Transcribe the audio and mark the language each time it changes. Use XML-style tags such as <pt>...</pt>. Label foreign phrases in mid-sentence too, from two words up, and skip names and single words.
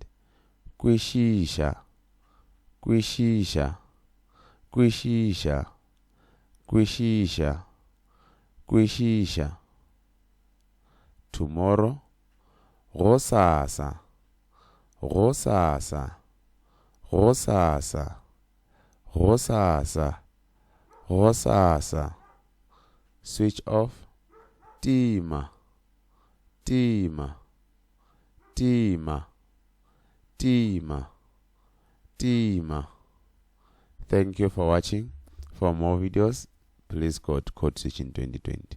<nso>Kwishisha, kwishisha, kwishisha, kwishisha, kwishisha. Tomorrow, gosasa, gosasa, gosasa, gosasa, gosasa.</nso> <en>Switch off,</en> <nso>tima, tima, tima, tima, tima.</nso> <en>Thank you for watching. For more videos, please go to Code Switch in 2020.</en>